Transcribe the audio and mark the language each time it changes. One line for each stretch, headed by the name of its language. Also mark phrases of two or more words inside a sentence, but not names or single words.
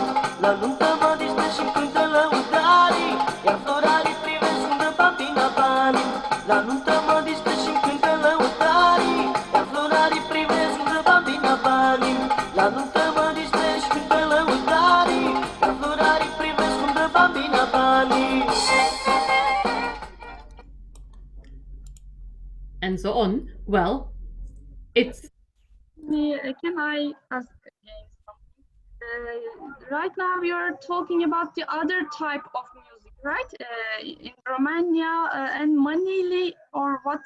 Romanian: La nuntă mă distră și-mi cântă lăutare, iar florarii privesc cum dă bambina banii. La nuntă mă distră și-mi cântă lăutare, iar florarii privesc cum dă bambina banii. La nuntă mă distră și cântă lăutare, iar florarii privesc cum dă bambina banii.
English: And so on. Well, it's... Can I ask again something? Right now you're talking about the other type of music, right? In Romania and Manele, or what's...